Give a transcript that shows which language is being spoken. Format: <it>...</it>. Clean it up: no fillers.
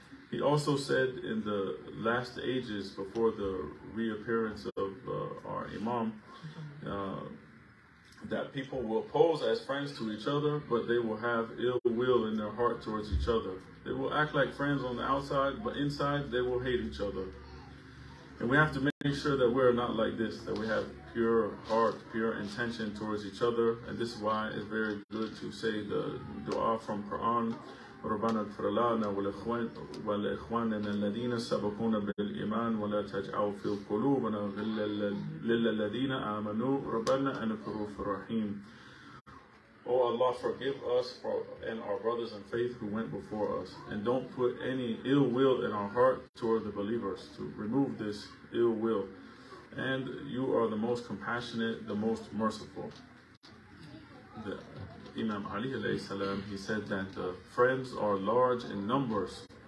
<en>He also said in the last ages, before the reappearance of our Imam, that people will pose as friends to each other, but they will have ill will in their heart towards each other. They will act like friends on the outside, but inside they will hate each other. And we have to make sure that we're not like this, that we have pure heart, pure intention towards each other. And this is why it's very good to say the dua from Quran,</en> <ar>رَبَّنَا اغْفِرْ لَنَا وَلِإِخْوَانِنَا الَّذِينَ سَبَقُونَا بِالْإِيمَانِ وَلَا تَجْعَلْ فِي قُلُوبِنَا غِلًّا لِلَّذِينَ آمَنُوا رَبَّنَا إِنَّكَ رَءُوفٌ رَحِيمٌ.</ar> <en>Oh Allah, forgive us and our brothers in faith who went before us, and don't put any ill will in our heart toward the believers, to remove this ill will. And you are the most compassionate, the most merciful. The Imam Ali alayhi salam, he said that the friends are large in numbers.</en>